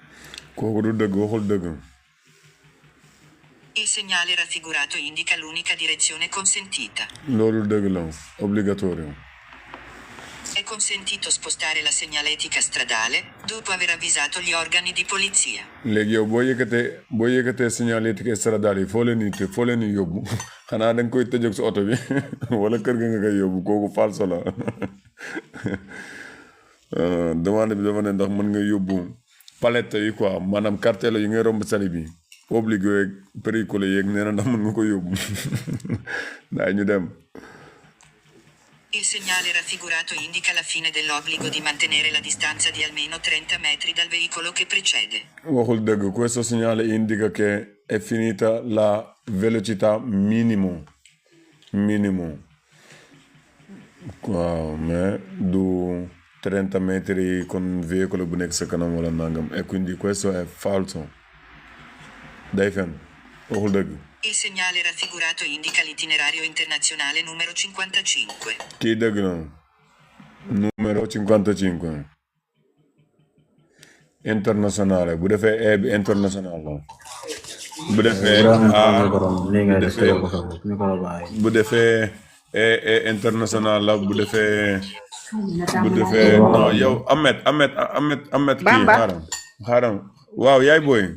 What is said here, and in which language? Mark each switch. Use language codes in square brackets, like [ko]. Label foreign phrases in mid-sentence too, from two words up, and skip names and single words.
[it] Il segnale raffigurato indica l'unica direzione consentita. Obbligatorio. È consentito spostare la segnaletica stradale, dopo aver avvisato gli organi di polizia. [wo] léegi yow boo yëkkatee signalétique stradale yi foo leen di yóbbu xanaa da nga koy tëjëg sa oto bi wala kër ga nga koy yóbbu kooku falso la demande bi dafa ne ndax mën nga yóbbu palette yi quoi maanaam cartel yi ngay romb sali bi obligé yeeg péricole yeeg nee na ndax mën nga ko yóbbu daay ñu dem. [it] Il segnale raffigurato indica la fine dell'obbligo di mantenere la distanza di almeno 30 metri dal veicolo che precede. [wo] Waxul dëgg, [it] questo segnale indica che è finita la velocità minimo. [wo] Waaw mais du [it] 30 metri con un veicolo [wo] bu nekk sa kanam wala nangam [it] e quindi questo è falso. [wo] Day fen waxul dëgg. [it] Il segnale raffigurato indica l'itinerario internazionale numero 55. [wo] Kii dëgg na. [it] Numero 55. [wo] Internazionale bu defee e bi internazionale la. Bu defee bu defee e international la bu defee non yow Ahmed kii xaaral waaw yaay booy.